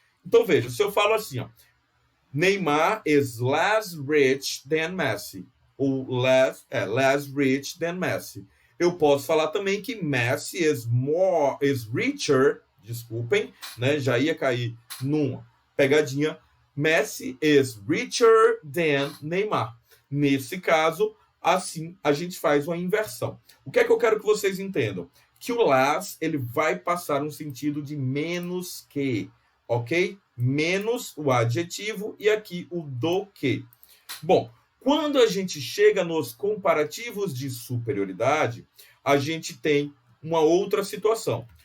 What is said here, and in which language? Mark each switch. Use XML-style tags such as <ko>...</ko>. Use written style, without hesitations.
<pt>Então, veja, se eu falo assim, ó,</pt> <en>Neymar is less rich than Messi,</en> <pt>ou</pt> <en>less rich than Messi.</en> <pt>Eu posso falar também que</pt> <en>Messi is richer,</en> <pt>desculpem, né? Já ia cair numa pegadinha.</pt> <en>Messi is richer than Neymar.</en> <pt>Nesse caso, assim, a gente faz uma inversão. O que é que eu quero que vocês entendam? Que o less, ele vai passar um sentido de menos que, ok? Menos o adjetivo e aqui o do que. Bom, quando a gente chega nos comparativos de superioridade, a gente tem uma outra situação.</pt>